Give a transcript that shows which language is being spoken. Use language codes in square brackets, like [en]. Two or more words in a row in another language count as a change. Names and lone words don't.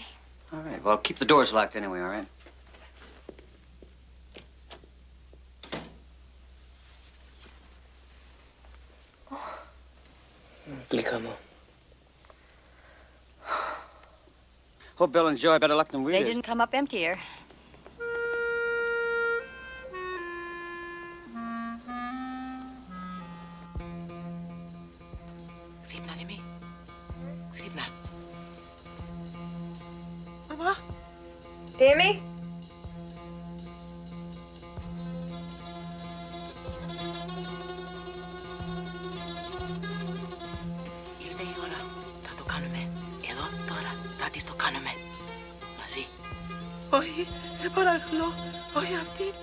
[en] All right, well, keep the doors locked anyway, all right? Hope Bill and Joey better luck than we They did. didn't come up emptier. [el] Sipna, Demi. Sipna. Mama? Demi? Ήρθε η ώρα. Θα το κάνουμε. Εδώ, τώρα. Θα της το κάνουμε. Μαζί. Όχι, σε παρακαλώ. Όχι αυτή.